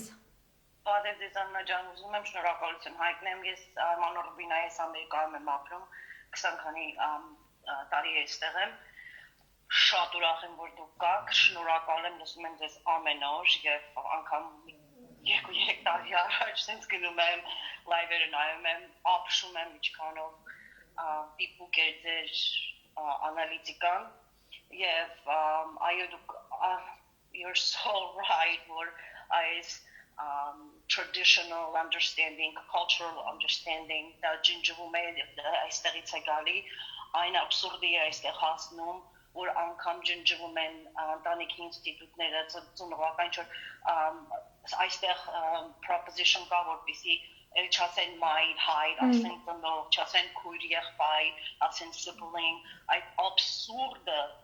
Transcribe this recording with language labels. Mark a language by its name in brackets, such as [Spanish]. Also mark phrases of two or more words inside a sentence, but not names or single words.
[Armenian] Բարև ձեզ Աննա ջան, ուզում եմ շնորհակալություն հայտնեմ, ես Արման Ռուբինայի ես Ամերիկայում եմ ապրում, 20 քանի տարի այստեղ եմ, շատ ուրախ եմ, որ դուք կաք, շնորհակալ եմ, լսում եմ ձեզ ամեն օր եւ անգամ 2-3 տարի առաջ sense գնում եմ, լայվերը նայում եմ, ապշում եմ ինչքանով դիպուկ է ձեր անալիտիկան եւ այո դուք [English] you're so right [Armenian] որ այս [English] traditional understanding, cultural understanding that [Armenian] ջնջվում է այստեղից է գալի, այն абսուրդի է այստեղ հասնում, որ անգամ ջնջվում են ընտանիքի ինստիտուտները, ծնողական ինչ-որ այստեղ proposition կա, որպեսզի չասեն մայր, հայր, ասեն ծնող, չասեն քույր, եղբայր, ասեն sibling, այդ абսուրդը